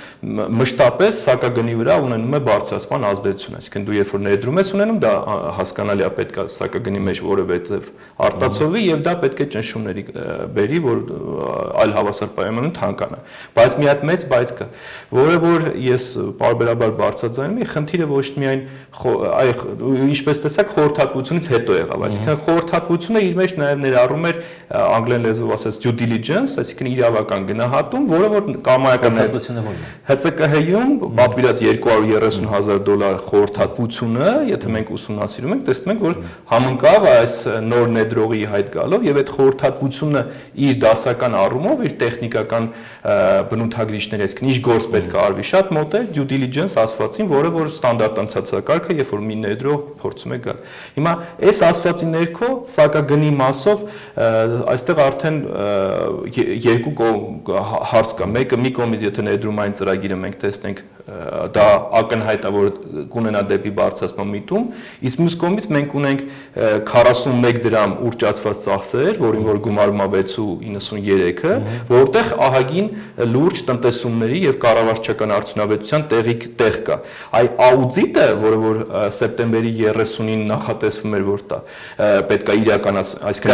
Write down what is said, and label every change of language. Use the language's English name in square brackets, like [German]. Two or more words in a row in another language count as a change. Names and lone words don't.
[Armenian] մշտապես սակագնի վրա ունենում է բարձրացման ազդեցություն, այսինքն դու երբ որ ներդրում ես ունենում, դա հասկանալի է, պետք է սակագնի մեջ որևէ ձև արտացոլվի եւ դա պետք է ճնշումների բերի, որ այլ հավասար պայմաններում թանկանա։ Բայց մի հատ մեծ բայց կա, որը որ ես պարբերաբար բարձրաձայնում եմ, խնդիրը ոչ միայն ինչպես տեսակ խորհրդատվությունից հետո եղավ, այսինքն խորհրդատվությունը իր մեջ նաև ներառում էր անգլերեն լեզվով ասած [English] due diligence, [Armenian] այսինքն իրավական գնահատում, որը որ կամայական ՀՑԿՀ-ում պատվիրած $230,000 խորհրդատվությունը, եթե մենք ուսումնասիրում ենք, տեսնում ենք, որ համընկավ այս նոր ներդրողի հայտ գալով եւ այդ խորհրդատվությունը իր դասական առումով, իր տեխնիկական բնութագրիչների, այսինքն ինչ գործ պետք է արվի, շատ մոտ է [English] due diligence [Armenian] ասվածին, որը որ ստանդարտ անցածակարգը, երբ որ մի ներդրող փորձում է գալ։ Հիմա այս ասվածի ներքո սակագնի մասով այստեղ արդեն երկու հարց կա։ Մեկը մի կողմից եթե ներդրումային ծրագիրը մենք տեսնենք, դա ակնհայտ է, որ կունենա դեպի բարձրացման միտում, իսկ մյուս կողմից մենք ունենք 41 դրամ ուռճացված ծախսեր, որին որ գումարվում է 6.93-ը, որտեղ ահագին լուրջ տնտեսումների եւ կառավարչական արդյունավետության տեղ կա։ Այ աուդիտը, որը որ սեպտեմբերի 30-ին նախատեսվում էր, որ դա պետք է իրականացվի, այսինքն